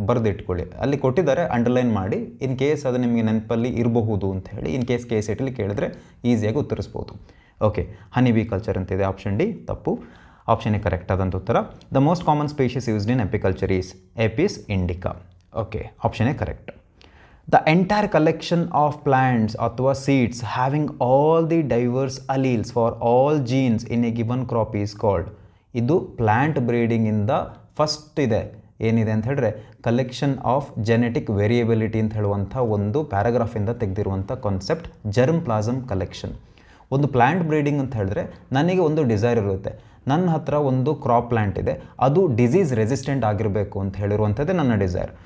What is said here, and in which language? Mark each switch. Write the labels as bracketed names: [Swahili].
[Kannada] ಬರೆದಿಟ್ಕೊಳ್ಳಿ, ಅಲ್ಲಿ ಕೊಟ್ಟಿದ್ದಾರೆ, ಅಂಡರ್ಲೈನ್ ಮಾಡಿ, [English] in case [Kannada] ಅದು ನಿಮಗೆ ನೆನಪಲ್ಲಿ ಇರಬಹುದು ಅಂತ ಹೇಳಿ, ಇನ್ ಕೇಸ್ KCTಲಿ ಕೇಳಿದ್ರೆ ಈಸಿಯಾಗಿ ಉತ್ತರಿಸ್ಬೋದು. ಓಕೆ, ಹನಿ ಬೀ ಕಲ್ಚರ್ ಅಂತಿದೆ, ಆಪ್ಷನ್ ಡಿ ತಪ್ಪು. ಆಪ್ಷನ್ ಎ ಕರೆಕ್ಟ್ ಆದಂಥ ಉತ್ತರ. [English] The most common species used in apiculture is Apis indica. [Kannada] Okay, option A correct. [English] The entire collection of plants [Kannada] ಅಥವಾ [English] seeds having all the diverse alleles for all genes in a given crop is called. [Kannada] ಇದು plant ಬ್ರೀಡಿಂಗಿಂದ first ಇದೆ, ಏನಿದೆ ಅಂತ ಹೇಳಿದ್ರೆ collection of genetic variability ಅಂತ ಹೇಳುವಂಥ ಒಂದು ಪ್ಯಾರಾಗ್ರಾಫಿಂದ ತೆಗೆದಿರುವಂಥ concept germ plasm collection. ಒಂದು ಪ್ಲ್ಯಾಂಟ್ ಬ್ರೀಡಿಂಗ್ ಅಂತ ಹೇಳಿದ್ರೆ ನನಗೆ ಒಂದು ಡಿಸೈರ್ ಇರುತ್ತೆ, ನನ್ನ ಹತ್ರ ಒಂದು ಕ್ರಾಪ್ ಪ್ಲ್ಯಾಂಟ್ ಇದೆ, ಅದು ಡಿಸೀಸ್ ರೆಸಿಸ್ಟೆಂಟ್ ಆಗಿರಬೇಕು ಅಂತ ಹೇಳಿರುವಂಥದ್ದೇ ನನ್ನ ಡಿಸೈರ್.